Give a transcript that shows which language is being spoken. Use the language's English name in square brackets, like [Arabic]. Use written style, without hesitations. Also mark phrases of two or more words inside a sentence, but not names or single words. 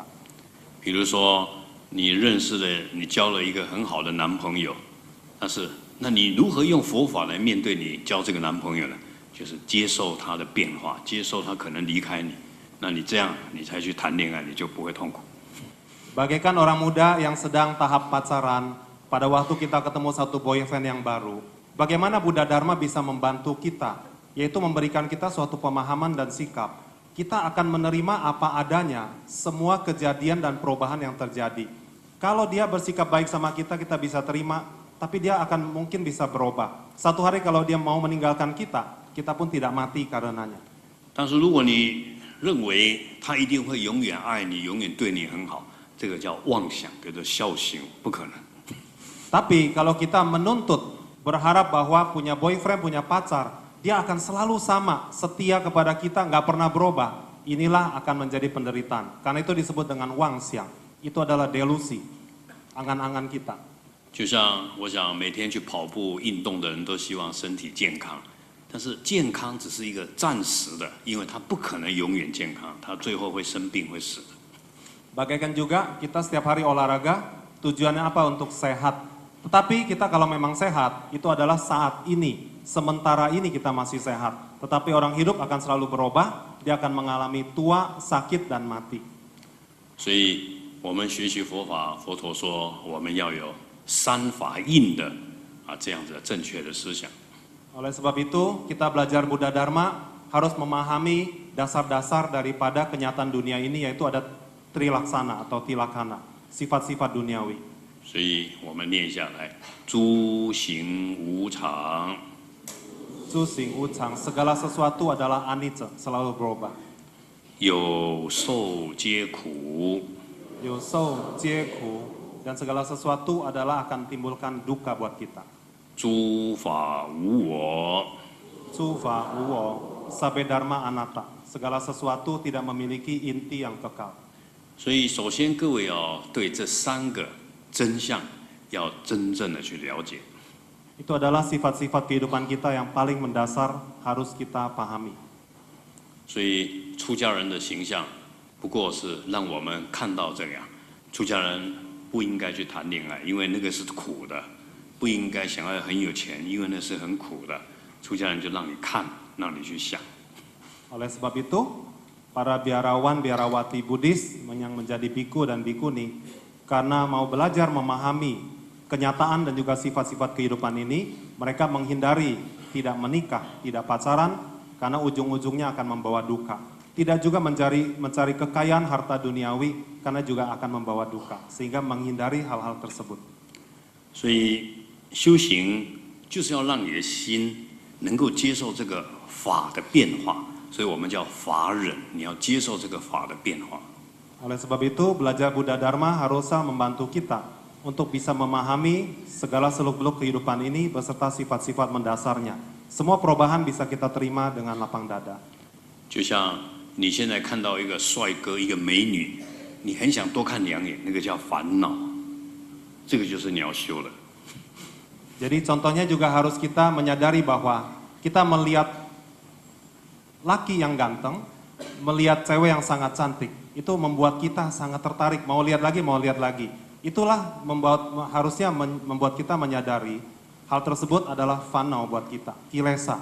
[Chinese] 比如说，你认识了，你交了一个很好的男朋友，但是那你如何用佛法来面对你交这个男朋友呢？就是接受他的变化，接受他可能离开你。那你这样，你才去谈恋爱，你就不会痛苦。 [Indonesian] Bagaikan orang muda yang sedang tahap pacaran, pada waktu kita ketemu satu boyfriend yang baru, Bagaimana Buddha Dharma bisa membantu kita, yaitu memberikan kita suatu pemahaman dan sikap. Kita akan menerima apa adanya, semua kejadian dan perubahan yang terjadi. Kalau dia bersikap baik sama kita, kita bisa terima, tapi dia akan mungkin bisa berubah. Satu hari kalau dia mau meninggalkan kita, kita pun tidak mati karenanya. [Chinese] 但是如果你认为他一定会永远爱你，永远对你很好，这个叫妄想，叫做孝行，不可能。 [Indonesian] Tapi kalau kita menuntut, berharap bahwa punya boyfriend, punya pacar, dia akan selalu sama, setia kepada kita, nggak pernah berubah. Inilah akan menjadi penderitaan. Karena itu disebut dengan wangxiang. Itu adalah delusi, angan-angan kita. [Chinese] 就像我想每天去跑步运动的人都希望身体健康，但是健康只是一个暂时的，因为他不可能永远健康，他最后会生病会死的。 [Indonesian] Bagaikan juga kita setiap hari olahraga, tujuannya apa? Untuk sehat. Tetapi kita kalau memang sehat, itu adalah saat ini. Sementara ini kita masih sehat. Tetapi orang hidup akan selalu berubah, dia akan mengalami tua, sakit, dan mati. [Chinese] 所以我们学习佛法，佛陀说我们要有三法印的这样子的正确的思想。 [Indonesian] Oleh sebab itu, kita belajar Buddha Dharma harus memahami dasar-dasar daripada kenyataan dunia ini, yaitu ada trilaksana atau tilakana, sifat-sifat duniawi. [Chinese] 所以我们念下来：诸行无常，诸行无常, [Indonesian] segala sesuatu adalah anicca, selalu berubah. [Chinese] 有受皆苦，有受皆苦, [Indonesian] dan segala sesuatu adalah akan timbulkan duka buat kita. [Chinese] 诸法无我，诸法无我, [Pali] sabe dharma anatta, [Indonesian] segala sesuatu tidak memiliki inti yang kekal. [Chinese] 所以首先各位要对这三个真相要真正的去了解。 [Indonesian] Itu adalah sifat-sifat kehidupan kita yang paling mendasar harus kita pahami. [Chinese] 所以出家人的形象不过是让我们看到这样，出家人不应该去谈恋爱，因为那个是苦的；不应该想要很有钱，因为那是很苦的。出家人就让你看，让你去想。 [Indonesian] Oleh sebab itu, para biarawan, biarawati Buddhis yang menjadi biku dan bikuni, karena mau belajar memahami kenyataan dan juga sifat-sifat kehidupan ini, mereka menghindari tidak menikah, tidak pacaran, karena ujung-ujungnya akan membawa duka. Tidak juga mencari kekayaan harta duniawi, karena juga akan membawa duka, sehingga menghindari hal-hal tersebut. [Chinese] 所以修行就是要让你的心能够接受这个法的变化，所以我们叫法忍，你要接受这个法的变化。 [Indonesian] Oleh sebab itu, belajar Buddha Dharma harusnya membantu kita untuk bisa memahami segala seluk-beluk kehidupan ini beserta sifat-sifat mendasarnya. Semua perubahan bisa kita terima dengan lapang dada. [Chinese] 就像你现在看到一个帅哥、一个美女，你很想多看两眼，那个叫烦恼，这个就是你要修的。 [Indonesian] Jadi contohnya juga harus kita menyadari bahwa kita melihat laki yang ganteng, melihat cewek yang sangat cantik, itu membuat kita sangat tertarik, mau lihat lagi, mau lihat lagi. Itulah harusnya membuat kita menyadari hal tersebut adalah fanau buat kita, kilesa.